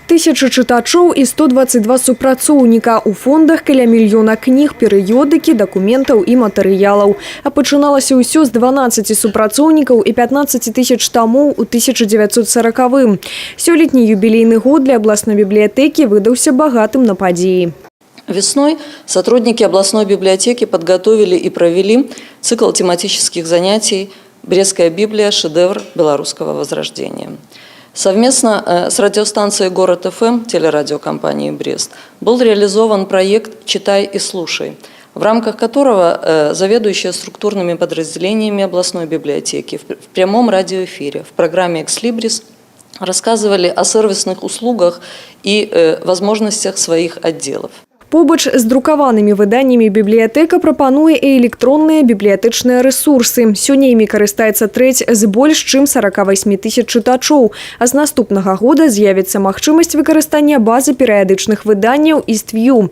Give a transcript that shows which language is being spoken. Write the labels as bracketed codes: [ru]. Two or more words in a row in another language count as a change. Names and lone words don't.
[be] 2000 чытачоў і 122 супрацоўніка. У фондах каля мільёна кніг, перыёдыкі, дакументаў і матэрыялаў. А пачыналася ўсё з 12 супрацоўнікаў і 15 тысяч тамоў у 1940-м. Сёлетні юбілейны год для абласной бібліятэкі выдаўся багатым на падзеі. [ru] Весной сотрудники областной библиотеки подготовили и провели цикл тематических занятий «Брестская Библия. Шедевр белорусского возрождения». Совместно с радиостанцией «Город ФМ» телерадиокомпании «Брест» был реализован проект «Читай и слушай», в рамках которого заведующие структурными подразделениями областной библиотеки в прямом радиоэфире в программе «Экслибрис» рассказывали о сервисных услугах и возможностях своих отделов. [be] Побач з друкаванымі выданнямі бібліятэка прапануе і электронныя бібліятычныя рэсурсы. Сёння імі карыстаецца трэць з больш чым 48 тысяч чытачоў. А з наступнага года з'явіцца магчымасць выкарыстання базы перыядычных выданняў «Іствью».